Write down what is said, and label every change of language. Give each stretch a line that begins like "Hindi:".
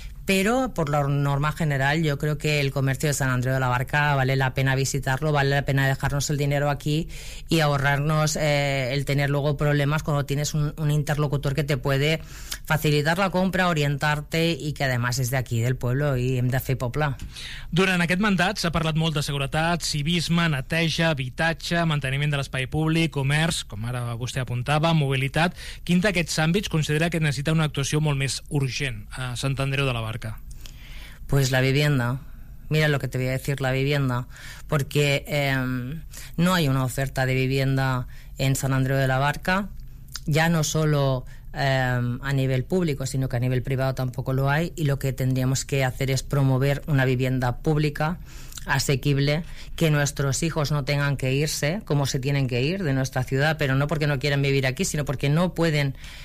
Spanish: Pero por la norma general, yo creo que el comercio de San Andreu de la Barca vale la pena visitarlo, vale la pena dejarnos el dinero aquí y ahorrarnos el tener luego problemas cuando tienes un interlocutor que te puede facilitar la compra, orientarte, y que además
Catalan: és d'aquí, del poble, i hem de fer poble. Durant aquest mandat s'ha parlat molt de seguretat, civisme, neteja, habitatge, manteniment de l'espai públic, comerç, com ara vostè apuntava, mobilitat. Quin d'aquests àmbits considera que necessita una actuació molt més urgent a Sant Andreu de la Barca?
Spanish: Pues la vivienda. Mira lo que te voy a decir, la vivienda. Porque no hay una oferta de vivienda en Sant Andreu de la Barca, ya no solo a nivel público, sino que a nivel privado tampoco lo hay, y lo que tendríamos que hacer es promover una vivienda pública asequible, que nuestros hijos no tengan que irse como se tienen que ir de nuestra ciudad, pero no porque no quieran vivir aquí, sino porque no pueden